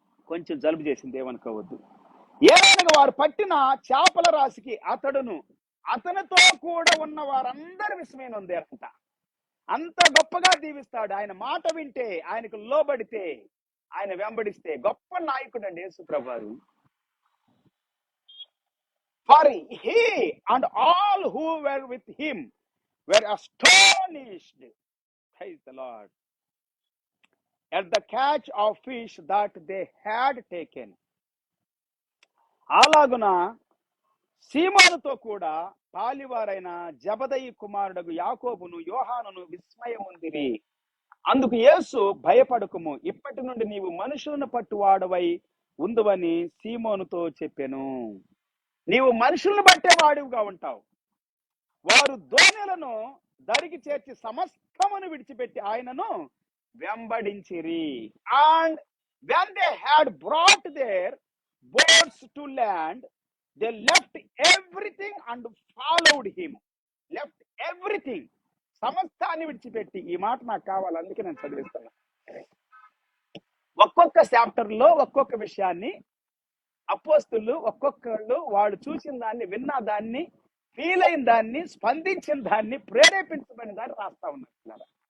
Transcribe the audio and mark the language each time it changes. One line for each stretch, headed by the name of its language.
Telugu: కొంచెం జలుబు చేసింది, ఏమనుకోవద్దు. ఏలయనగా వారు పట్టిన చేపల రాశికి అతడును అతనితో కూడా ఉన్న వారందరూ విస్మయం ఉందేరంట. అంత గొప్పగా దీవిస్తాడు. ఆయన మాట వింటే, ఆయనకు లోబడితే, ఆయన వెంబడిస్తే గొప్ప నాయకుడు అండి యేసు ప్రభువారు.
English: For he and all who were with him were astonished, praise the Lord, at the catch of fish that they had taken.
Telugu: అలాగున సీమోనుతో కూడా పాలివారైన జబదయి కుమారుడు యాకోబును యోహానును విస్మయముందిరి. అందుకు యేసు, భయపడకుము, ఇప్పటి నుండి నీవు మనుషులను పట్టువాడవై ఉందువని సీమోనుతో చెప్పెను. నీవు మనుషులను బట్టేవాడివిగా ఉంటావు. వారు దోణెలను దరికి చేర్చి సమస్తమును విడిచిపెట్టి ఆయనను వెంబడించిరి.
English: And when they had brought their boats to land, they left everything and followed him. Left everything,
Telugu: సమస్తాన్ని విడిచిపెట్టి. ఈ మాట నాకు కావాలి, అందుకే నేను చదివిస్తాను. ఒక్కొక్క చాప్టర్ లో ఒక్కొక్క విషయాన్ని అపోస్తులు ఒక్కొక్కళ్ళు వాళ్ళు చూసిన దాన్ని, విన్న దాన్ని, ఫీల్ అయిన దాన్ని, స్పందించిన దాన్ని, ప్రేరేపించబడిన దాన్ని రాస్తా ఉన్నారు.